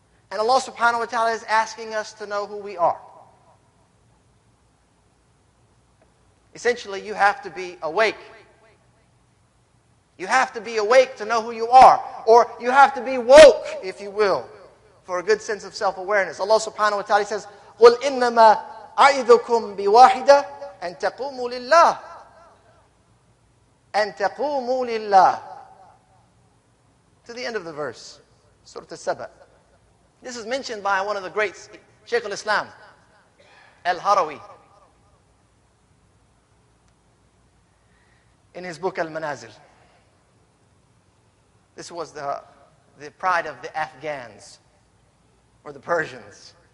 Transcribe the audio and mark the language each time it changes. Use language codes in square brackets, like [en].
[en] And Allah subhanahu wa ta'ala is asking us to know who we are. Essentially, you have to be awake. You have to be awake to know who you are. Or you have to be woke, if you will, for a good sense of self-awareness. [ar] Allah subhanahu wa ta'ala says, قُلْ إِنَّمَا أَعِذُكُمْ بِوَاحِدَةٍ أَن تَقُومُوا لِلَّهِ أَن تَقُومُوا لِلَّهِ. [en] To the end of the verse, Surah Al-Saba. This is mentioned by one of the greats, Shaykh al-Islam, Al-Harawi, in his book Al-Manazil. This was the pride of the Afghans or the Persians.